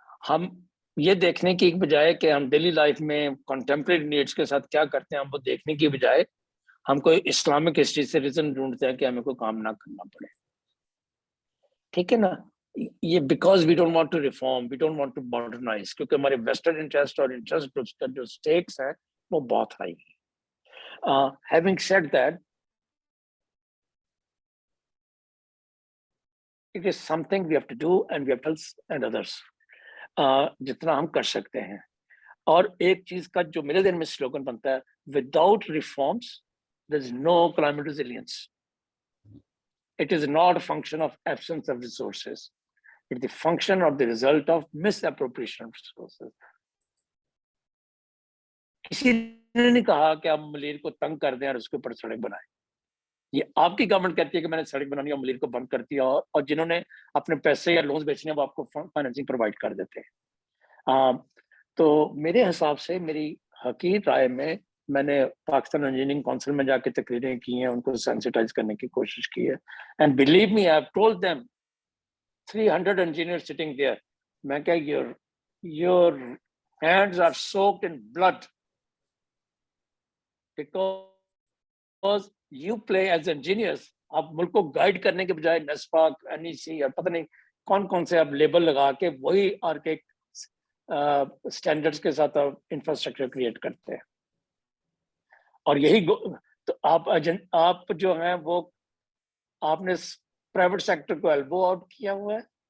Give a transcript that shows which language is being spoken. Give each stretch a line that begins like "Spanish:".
Urdu: ہم یہ دیکھنے کی بجائے کہ ہم
English: daily life
Urdu: میں
English: contemporary needs
Urdu: کے ساتھ کیا کرتے ہیں، ہم وہ دیکھنے کی بجائے ہم کوئی
English: Islamic history
Urdu: سے ریزن ڈھونڈتے ہیں کہ ہمیں کوئی کام نہ کرنا پڑے. ٹھیک ہے نا؟ یہ
English: because we don't want to reform, we don't want to modernise,
Urdu: کیونکہ ہمارے ویسٹرن انٹرسٹ اور
English: interest groups
Urdu: کا جو اسٹیکس ہیں وہ بہت ہائی ہیں.
English: having said that, it is something we have to do and we have to help and others
Urdu: جتنا ہم کر سکتے ہیں. اور ایک چیز کا جو میرے دن میں سلوگن بنتا ہے،
English: Without reforms there is no climate resilience. It is not a function of absence of resources. It is the function of the result of misappropriation of resources.
Urdu: کسی نے نہیں کہا کہ ہم ملیر کو تنگ کر دیں اور اس کے اوپر سڑک بنائیں. یہ آپ کی گورنمنٹ کہتی ہے کہ میں نے سڑک بنانی اور ملیر کو بند کر دیا، اور جنہوں نے اپنے پیسے یا لونز بیچنے وہ آپ کو
English: financing provide
Urdu: کر دیتے ہیں. تو میرے حساب سے، میری حقیقی رائے میں، میں نے پاکستان انجینئرنگ کونسل میں جا کے تقریریں کی ہیں, ان کو سینسٹائز کرنے کی کوشش کی ہے.
English: And believe me, I have told them 300 engineers sitting there.
Urdu: میں کہ
English: your hands are soaked in blood because you play as engineers.
Urdu: آپ ملک کو گائیڈ کرنے کے بجائے نسپاک, NEC اور پتہ نہیں کون کون سے آپ لیبل لگا کے وہی
English: archaic standards
Urdu: کے ساتھ انفراسٹرکچر کریٹ کرتے ہیں. اور یہی تو آپ جو ہیں وہ آپ نے
English: private sector
Urdu: کو
English: elbow out
Urdu: کیا ہوا ہے.